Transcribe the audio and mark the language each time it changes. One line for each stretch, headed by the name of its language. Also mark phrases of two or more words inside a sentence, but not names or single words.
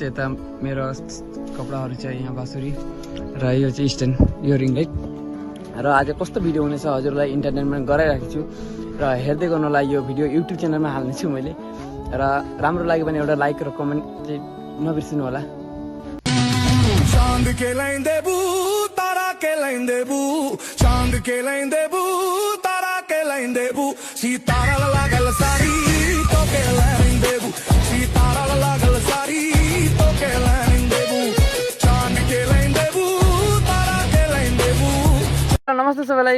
Nepali: यता मेरो कपडाहरू छ, यहाँ बाँसुरी र यो चाहिँ स्ट्यान्ड, यो
English: ring light.
Nepali: र आज कस्तो भिडियो हुनेछ हजुरलाई इन्टरटेनमेन्ट गराइराखेको छु र हेर्दै गर्नुलाई यो भिडियो युट्युब च्यानलमा हाल्नेछु मैले। र राम्रो लाग्यो भने एउटा लाइक र कमेन्ट चाहिँ नबिर्सिनु होला।
Bhojpuri: चांद के लाइन देबू तारा के लाइन देबू, चांद के लाइन देबू तारा के लाइन देबू, सितारा लागल सारी तो के लाइन देबू, सितारा लागल सारी तो के लाइन देबू, चांद के लाइन देबू तारा के लाइन देबू।
Nepali: नमस्ते सबैलाई।